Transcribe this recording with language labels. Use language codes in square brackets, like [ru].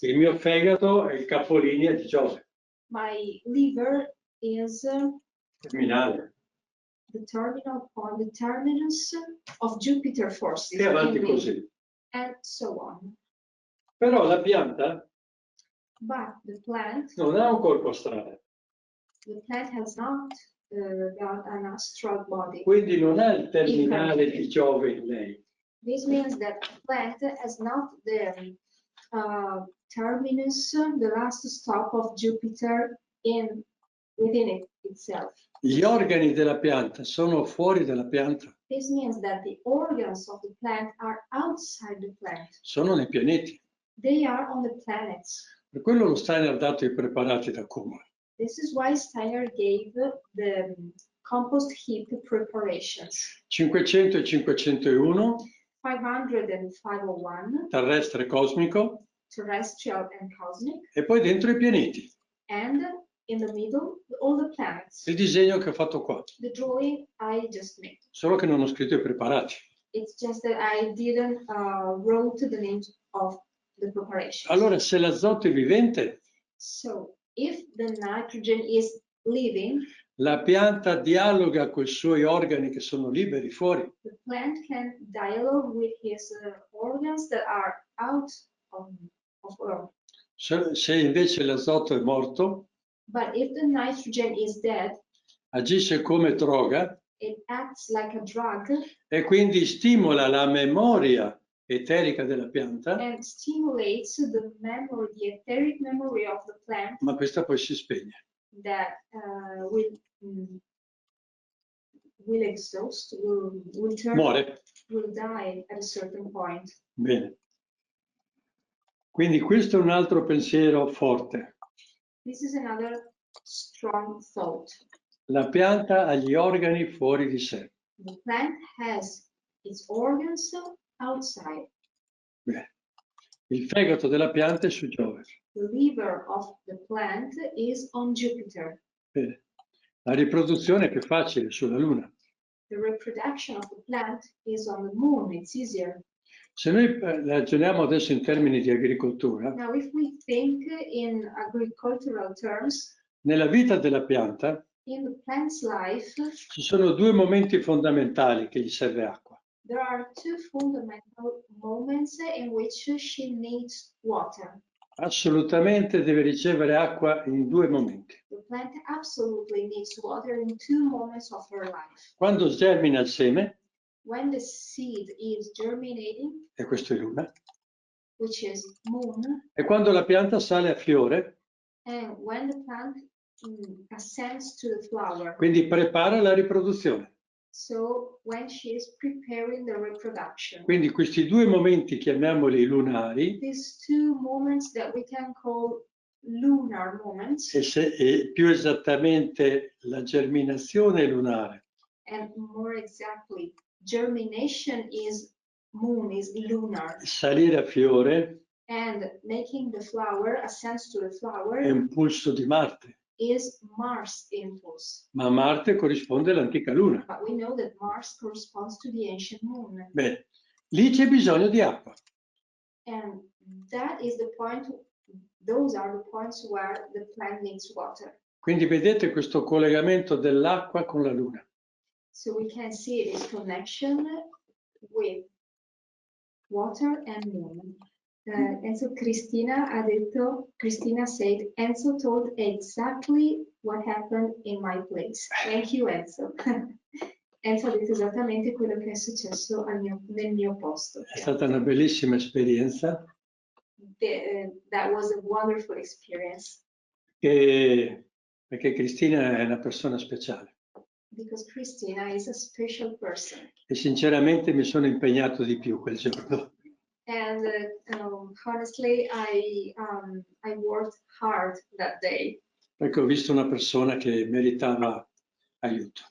[it] Il mio fegato è il capolinea di Giove, [en] My liver is [it] terminale. [en] the terminal point, the terminus of Jupiter forces, [it] E avanti [en] in me, [it] così. [en] and so on. [it] Però la pianta [en] But the plant [it] non ha un corpo astrale, [en] has not got an astral body. [it] quindi non ha il terminale di Giove in lei. [en] This means that the plant has not the terminus, the last stop of Jupiter within it itself. [it] Gli organi della pianta sono fuori dalla pianta, [en] This means that the organs of the plant are outside the plant. [it] sono nei pianeti. [en] They are on the planets. [it] Per quello lo Steiner ha dato i preparati da cumolo. [en] This is why Steiner gave the compost heap preparations. [it] 500 e 501, [en] 500 and 501, [it] terrestre cosmico, [en] terrestrial and cosmic, [it] e poi dentro i pianeti. [en] and in the middle, all the planets. [it] Il disegno che ho fatto qua, [en] The drawing I just made. [it] solo che non ho scritto i preparati. [en] It's just that I didn't wrote the names of the preparations. [it] Allora, se l'azoto è vivente, [en] So if the nitrogen is living, [it] la pianta dialoga con i suoi organi che sono liberi fuori. [en] the plant can dialogue with his organs that are out of Earth. [it] Se invece l'azoto è morto, [en] But if the nitrogen is dead, [it] agisce come droga [en] it acts like a drug [it] e quindi stimola la memoria eterica della pianta, [en] and stimulates the memory, the etheric memory of the plant [it] ma questa poi si spegne. [en] that will exhaust, will turn, [it] Muore. [en] will die at a certain point. [it] Bene. Quindi questo è un altro pensiero forte. [en] This is another strong thought. [it] La pianta ha gli organi fuori di sé. [en] The plant has its organs outside. [it] Bene. Il fegato della pianta è su Giove. [en] The liver of the plant is on Jupiter. [it] Bene. La riproduzione è più facile sulla Luna. [en] The reproduction of the plant is on the moon. It's easier. [it] Se noi ragioniamo adesso in termini di agricoltura, [en] Now, if we think in agricultural terms, [it] nella vita della pianta [en] in the plant's life, [it] ci sono due momenti fondamentali che gli serve acqua. [en] there are two fundamental moments in which she needs water. [it] Assolutamente deve ricevere acqua in due momenti. [en] The plant absolutely needs water in two moments of her life. [it] Quando germina il seme [en] when the seed is germinating, [it] e questo è luna, [en] which is moon, [it] e quando la pianta sale a fiore, [en] and when the plant ascends to the flower. [it] quindi prepara la riproduzione. [en] So when she is preparing the reproduction. [it] Quindi questi due momenti, chiamiamoli lunari, [en] These two moments that we can call lunar moments, [it] e più esattamente la germinazione è lunare, [en] and more exactly, germination is moon, is lunar, [it] salire a fiore [en] and making the flower ascends to the flower [it] è un pulso di Marte, [en] is Mars impulse. [it] ma Marte corrisponde all'antica luna. [en] But we know that Mars corresponds to the ancient moon. [it] Bene, lì c'è bisogno di acqua. [en] And that is the point, those are the points where the plant needs water. [it] Quindi vedete questo collegamento dell'acqua con la luna. [en] So we can see this connection with water and moon. [it] Enzo Cristina ha detto, [en] Cristina said, Enzo told exactly what happened in my place. Thank you, Enzo. [it] Enzo ha detto esattamente quello che è successo nel mio posto. È stata una bellissima esperienza. [en] That was a wonderful experience. [it] Perché Cristina è una persona speciale. [en] Because Cristina is a special person. [it] E sinceramente mi sono impegnato di più quel giorno. [en] And honestly, I worked hard that day. [it] Perché ho visto una persona che meritava aiuto.